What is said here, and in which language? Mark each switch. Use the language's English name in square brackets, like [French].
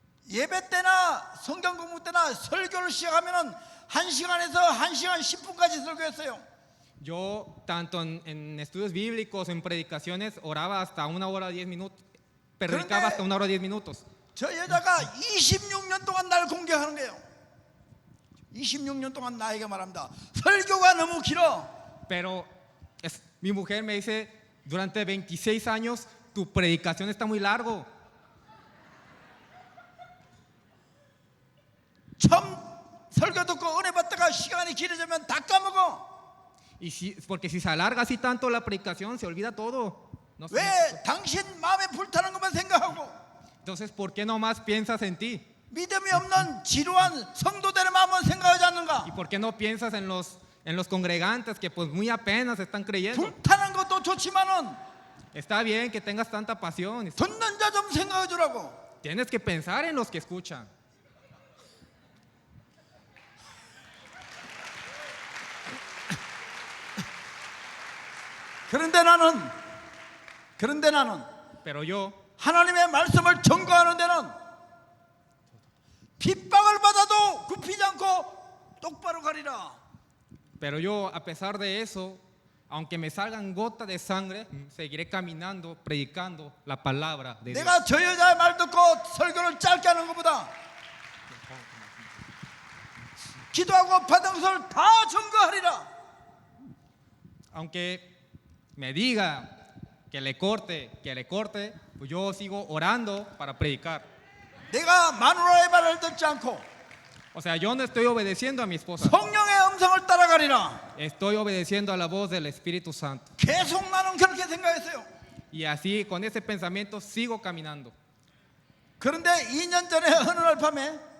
[Korean] 예배 때나 성경 공부 때나 설교를 시작하면은 1시간에서 1시간 10분까지 설교했어요. [Spanish] Yo, tanto en estudios bíblicos, en predicaciones, oraba hasta 1 hora 10 minutos, predicaba hasta 1 hora 10 minutos. [Korean] 저 여자가 26년 동안 날 공격하는 거예요. 26년 동안 나에게 말합니다. 설교가 너무 길어. [Spanish] Pero mi mujer me dice, durante 26 años, tu predicación está muy largo. [Korean] 처음 설교 듣고 은혜 받다가 시간이 길어지면 다 까먹어. [Spanish] Porque si se alarga así tanto la predicación, se olvida todo. No sé. [Korean] 왜 당신 마음에 불타는 것만 생각하고 [Spanish] Entonces, ¿por qué no más piensas en ti? [Korean] 믿음이 없는 지루한 성도들의 마음은 생각하지 않는가? [Spanish] ¿Y por qué no piensas en los congregantes que pues muy apenas están creyendo? [Korean] 불타는 것도 좋지만은 [Spanish] Está bien que tengas tanta pasión. [Korean] 듣는 자 좀 생각해 주라고. [Spanish] Tienes que pensar en los que escuchan. [Korean] 그런데 나는 [Spanish] Pero yo, [Korean] 하나님의 말씀을 전거하는 데는 핍박을 받아도 굽히지 않고 똑바로 가리라. [Spanish] a pesar de eso, aunque me salgan gotas de sangre, seguiré caminando, predicando la palabra de Dios. [Korean] 내가 저 여자의 말 듣고 설교를 짧게 하는 것보다 기도하고 받은 것을 다 전거하리라. [Spanish] Aunque me diga que le corte, pues yo sigo orando para predicar. [Korean] 내가 마누라의 말을 듣지 않고 [Spanish] O sea, yo no estoy obedeciendo a mi esposa, [Korean] 성령의 음성을 따라가리라. [Spanish] estoy obedeciendo a la voz del Espíritu Santo. [Korean] 계속 나는 그렇게 생각했어요. [Spanish] Y así, con ese pensamiento, sigo caminando. [Korean] 그런데 2년 전에 어느 날 밤에